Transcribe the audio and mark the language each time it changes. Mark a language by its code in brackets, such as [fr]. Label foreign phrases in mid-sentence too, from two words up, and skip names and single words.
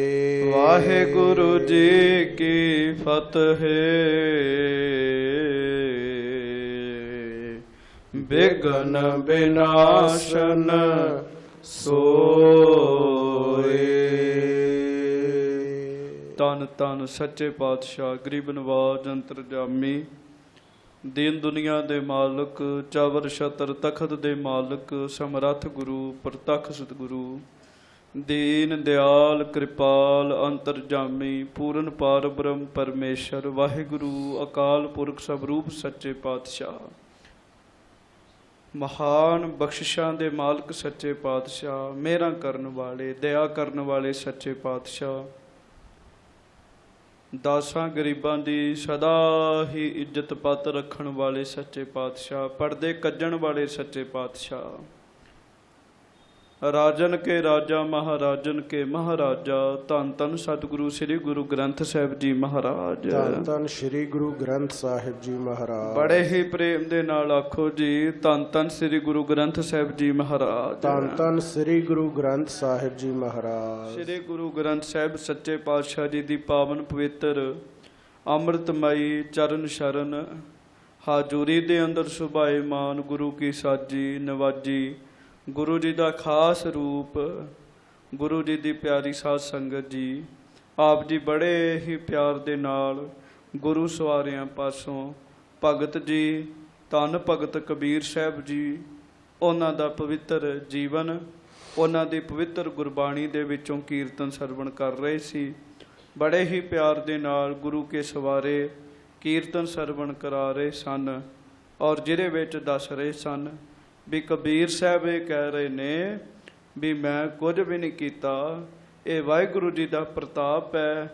[pa] ਵਾਹਿਗੁਰੂ ਜੀ ਕੀ ਫ਼ਤਹਿ ਵਿਘਨ ਵਿਨਾਸਨ ਸੋਇ। ਤਨ ਤਨ ਸੱਚੇ ਪਾਤਸ਼ਾਹ ਗਰੀਬ ਨਿਵਾਜ਼ ਅੰਤਰਜਾਮੀ ਦੀਨ ਦੁਨੀਆ ਦੇ ਮਾਲਕ ਚਵਰ ਛਤਰ ਤਖ਼ਤ ਦੇ ਮਾਲਕ ਸਮਰੱਥ ਗੁਰੂ ਪ੍ਰਤੱਖ ਸਤਿਗੁਰੂ ਦੀਨ ਦਇਆਲ ਕ੍ਰਿਪਾਲ ਅੰਤਰਜਾਮੀ ਪੂਰਨ ਪਾਰ ਬ੍ਰਹਮ ਪਰਮੇਸ਼ਰ ਵਾਹਿਗੁਰੂ ਅਕਾਲ ਪੁਰਖ ਸਰੂਪ ਸੱਚੇ ਪਾਤਸ਼ਾਹ ਮਹਾਨ ਬਖ਼ਸ਼ਿਸ਼ਾਂ ਦੇ ਮਾਲਕ ਸੱਚੇ ਪਾਤਸ਼ਾਹ ਮਿਹਰਾਂ ਕਰਨ ਵਾਲੇ ਦਇਆ ਕਰਨ ਵਾਲੇ ਸੱਚੇ ਪਾਤਸ਼ਾਹ ਦਾਸਾਂ ਗਰੀਬਾਂ ਦੀ ਸਦਾ ਹੀ ਇੱਜ਼ਤ ਪੱਤ ਰੱਖਣ ਵਾਲੇ ਸੱਚੇ ਪਾਤਸ਼ਾਹ ਪੜਦੇ ਕੱਜਣ ਵਾਲੇ ਸੱਚੇ ਪਾਤਸ਼ਾਹ ਰਾਜਨ ਕੇ ਰਾਜਾ ਮਹਾਰਾਜਨ ਕੇ ਮਹਾਰਾਜਾ ਧੰਨ ਧੰਨ ਸਤਿਗੁਰੂ ਸ੍ਰੀ ਗੁਰੂ ਗ੍ਰੰਥ ਸਾਹਿਬ ਜੀ ਮਹਾਰਾਜ ਧੰਨ ਧੰਨ ਸ੍ਰੀ ਗੁਰੂ ਗ੍ਰੰਥ ਸਾਹਿਬ ਜੀ ਮਹਾਰਾਜ ਬੜੇ ਹੀ ਪ੍ਰੇਮ ਦੇ ਨਾਲ ਆਖੋ ਜੀ ਧੰਨ ਧੰਨ ਸ੍ਰੀ ਗੁਰੂ ਗ੍ਰੰਥ ਸਾਹਿਬ ਜੀ ਮਹਾਰਾਜ ਧੰਨ ਧੰਨ ਸ੍ਰੀ ਗੁਰੂ ਗ੍ਰੰਥ ਸਾਹਿਬ ਜੀ ਮਹਾਰਾਜ ਸ੍ਰੀ ਗੁਰੂ ਗ੍ਰੰਥ ਸਾਹਿਬ ਸੱਚੇ ਪਾਤਸ਼ਾਹ ਜੀ ਦੀ ਪਾਵਨ ਪਵਿੱਤਰ ਅੰਮ੍ਰਿਤਮਈ ਚਰਨ ਸ਼ਰਨ ਹਜ਼ੂਰੀ ਦੇ ਅੰਦਰ ਸੁਭਾਇਮਾਨ ਗੁਰੂ ਕੀ ਸਾਜੀ ਨਿਵਾਜੀ ਗੁਰੂ ਜੀ ਕਾ ਖ਼ਾਸ ਰੂਪ ਗੁਰੂ ਜੀ ਕੀ ਪਿਆਰੀ ਸਾਧ ਸੰਗਤ ਜੀ ਆਪ ਜੀ ਬੜੇ ਹੀ ਪਿਆਰ ਦੇ ਨਾਲ ਗੁਰੂ ਸਵਾਰੀਆਂ ਪਾਸੋਂ ਭਗਤ ਜੀ, ਧੰਨ ਭਗਤ ਕਬੀਰ ਸਾਹਿਬ ਜੀ, ਉਹਨਾਂ ਦਾ ਪਵਿੱਤਰ ਜੀਵਨ, ਉਹਨਾਂ ਦੀ ਪਵਿੱਤਰ ਗੁਰਬਾਣੀ ਦੇ ਵਿੱਚੋਂ ਕੀਰਤਨ ਸਰਵਣ ਕਰ ਰਹੇ ਸੀ। ਬੜੇ ਹੀ ਪਿਆਰ ਦੇ ਨਾਲ ਗੁਰੂ ਕੇ ਸਵਾਰੇ ਕੀਰਤਨ ਸਰਵਣ ਕਰਾ ਰਹੇ ਸਨ, ਔਰ ਜਿਹਦੇ ਵਿੱਚ ਦੱਸ ਰਹੇ ਸਨ ਵੀ ਕਬੀਰ ਸਾਹਿਬ ਇਹ ਕਹਿ ਰਹੇ ਨੇ ਵੀ ਮੈਂ ਕੁਝ ਵੀ ਨਹੀਂ ਕੀਤਾ, ਇਹ ਵਾਹਿਗੁਰੂ ਜੀ ਦਾ ਪ੍ਰਤਾਪ ਹੈ।